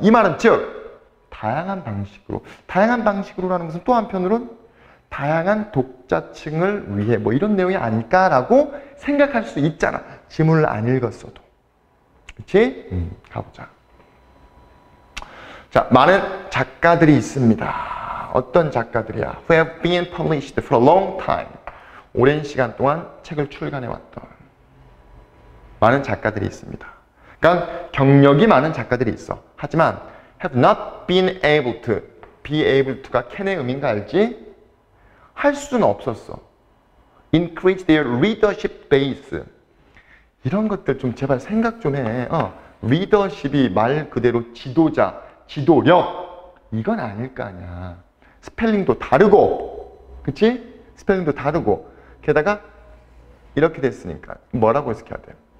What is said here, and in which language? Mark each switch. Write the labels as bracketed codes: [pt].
[ko] 이 말은 즉 다양한 방식으로. 다양한 방식으로라는 것은 또 한편으로는 다양한 독자층을 위해 뭐 이런 내용이 아닐까라고 생각할 수 있잖아. 지문을 안 읽었어도. 그치? 가보자. 자, 많은 작가들이 있습니다. 어떤 작가들이야? [en] Who have been published for a long time. [ko] 오랜 시간 동안 책을 출간해왔던 많은 작가들이 있습니다. 그러니까 경력이 많은 작가들이 있어. 하지만 [en] have not been able to. be able to [ko] 가 can의 의미인가 알지? 할 수는 없었어. [en] increase their readership base. [ko] 이런 것들 좀 제발 생각 좀 해. 리더십이 말 그대로 지도자, 지도력. 이건 아닐 거 아니야. 스펠링도 다르고, 그치? 스펠링도 다르고. 게다가 이렇게 됐으니까 뭐라고 해석해야 돼?